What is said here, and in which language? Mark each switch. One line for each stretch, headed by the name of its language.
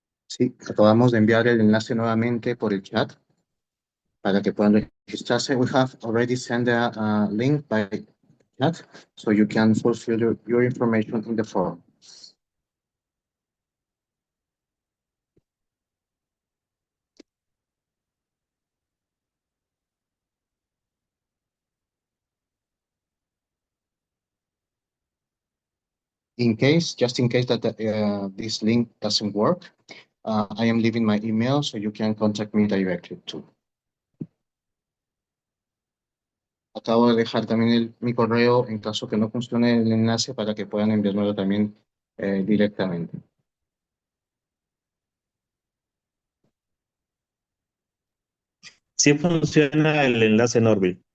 Spanish: Sí, acabamos de enviar el enlace nuevamente por el chat para que puedan registrarse.
English: We have already sent a link by chat, so you can fulfill your information in the form. Just in case that this link doesn't work, I am leaving my email, so you can contact me directly too.
Spanish: Acabo de dejar también mi correo en caso que no funcione el enlace para que puedan enviármelo también directamente. Sí funciona el enlace Norville.